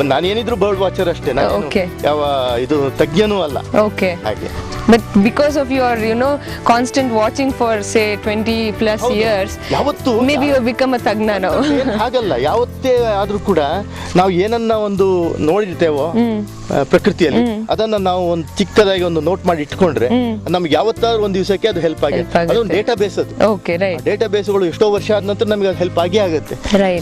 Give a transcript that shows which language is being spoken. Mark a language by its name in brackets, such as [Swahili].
[Kannada] ನಾನೇನಿದ್ರು bird watcher ಅಷ್ಟೇ, ಯಾವ ಇದು ತಜ್ಞನೂ ಅಲ್ಲ. ಹಾಗೆ. [English] But because of your, constant watching for say 20+ years, maybe you have become a tagna now. [Kannada] ಹಾಗಲ್ಲ, ಯಾವತ್ತೇ ಆದ್ರೂ ಕೂಡ ನಾವು ಏನನ್ನ ಒಂದು ನೋಡಿರ್ತೇವೋ ಪ್ರಕೃತಿಯಲ್ಲಿ, ಅದನ್ನ ನಾವು ಒಂದು ಚಿಕ್ಕದಾಗಿ ಒಂದು ನೋಟ್ ಮಾಡಿ ಇಟ್ಕೊಂಡ್ರೆ ಇಟ್ಕೊಂಡ್ರೆ ನಮ್ಗೆ ಯಾವತ್ತಾದ್ರೂ ಒಂದು ದಿವಸಕ್ಕೆ ಅದು ಹೆಲ್ಪ್ ಆಗುತ್ತೆ. ಅದೊಂದು ಡೇಟಾ ಬೇಸ್, ಅದು [English] Okay right. [Kannada] ಡೇಟಾ ಬೇಸ್ಗಳು ಎಷ್ಟೋ ವರ್ಷ ಆದ ನಂತರ ನಮಗೆ ಅದು ಹೆಲ್ಪ್ ಆಗೇ ಆಗುತ್ತೆ. [English] right